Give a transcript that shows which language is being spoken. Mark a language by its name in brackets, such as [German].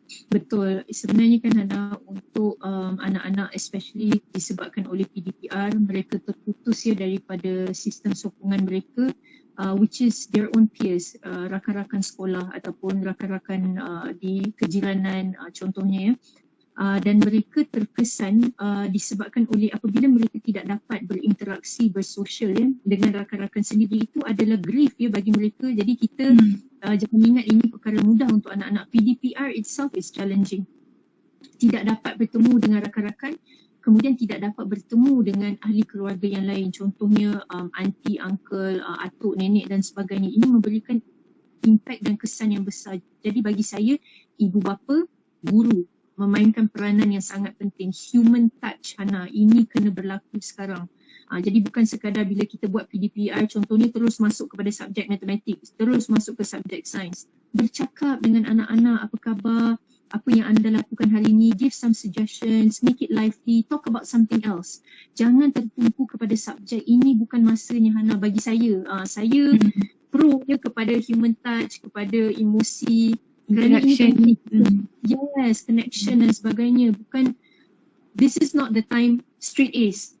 [Malay] Betul. Sebenarnya kan Hana, untuk anak-anak especially disebabkan oleh PDPR, mereka terputus daripada sistem sokongan mereka, [English] which is their own peers, [Malay] rakan-rakan sekolah ataupun rakan-rakan di kejiranan contohnya dan mereka terkesan disebabkan oleh apabila mereka tidak dapat berinteraksi, bersosial dengan rakan-rakan sendiri, itu adalah grief bagi mereka. Jadi kita jangan ingat ini perkara mudah untuk anak-anak. [English] PDPR itself is challenging. [Malay] Tidak dapat bertemu dengan rakan-rakan, kemudian tidak dapat bertemu dengan ahli keluarga yang lain, contohnya aunty, uncle, atuk, nenek dan sebagainya. Ini memberikan impak dan kesan yang besar. Jadi bagi saya, ibu bapa, guru memainkan peranan yang sangat penting. [English] Human touch, [Malay] Hana, ini kena berlaku sekarang. Jadi bukan sekadar bila kita buat PDPR contohnya terus masuk kepada subjek matematik, terus masuk ke subjek sains. Bercakap dengan anak-anak, apa khabar, apa yang anda lakukan hari ini, [English] give some suggestions, make it lively, talk about something else. [Malay] Jangan tertumpu kepada subjek. Ini bukan masanya, Hana, bagi saya. Saya pro kepada [English] human touch, [Malay] kepada emosi, [English] connection. Yes, connection [Malay] dan sebagainya. Bukan, [English] this is not the time straight A's.